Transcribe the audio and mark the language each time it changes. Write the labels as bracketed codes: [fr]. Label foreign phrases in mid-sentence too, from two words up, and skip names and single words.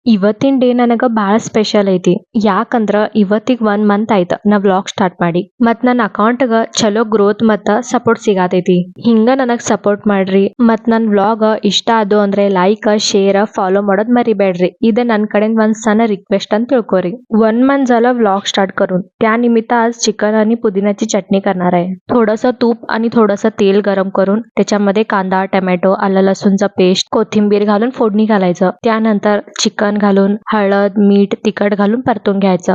[kn] ಇವತ್ತಿನ ಡೇ ನನಗ ಬಾಳ ಸ್ಪೆಷಲ್ ಐತಿ. ಯಾಕಂದ್ರ ಇವತ್ತಿಗ್ 1 ಮಂತ್ ಆಯ್ತ ನಾ [en] vlog start [kn] ಮಾಡಿ. ಮತ್ ನನ್ನ ಅಕೌಂಟ್ಗ ಚಲೋ ಗ್ರೋತ್ ಮತ್ತ ಸಪೋರ್ಟ್ ಸಿಗಾತೈತಿ. ಹಿಂಗ ನನಗ್ ಸಪೋರ್ಟ್ ಮಾಡ್ರಿ. ಮತ್ ನನ್ ವ್ಲಾಗ್ ಇಷ್ಟ ಆದು ಅಂದ್ರೆ [en] like, share, follow [kn] ಮಾಡೋದ್ ಮರಿಬೇಡ್ರಿ. ಇದ ನನ್ ಕಡೆಯಿಂದ ಒಂದ್ ಸಣ್ಣ ರಿಕ್ವೆಸ್ಟ್ ಅಂತ तिळकोरी. [mr] 1 मंथ झालं [en] vlog start [mr] करून. त्यानिमित्त आज चिकन आणि पुदिन्याची चटणी करणार आहे. थोडंसं तूप आणि थोडंसं तेल गरम करून त्याच्यामध्ये कांदा, टोमॅटो, आलं लसूणचं पेस्ट, कोथिंबीर घालून फोडणी घालायचं. त्यानंतर चिकन घालून हळद, मीठ, तिखट घालून परतून घ्यायचं.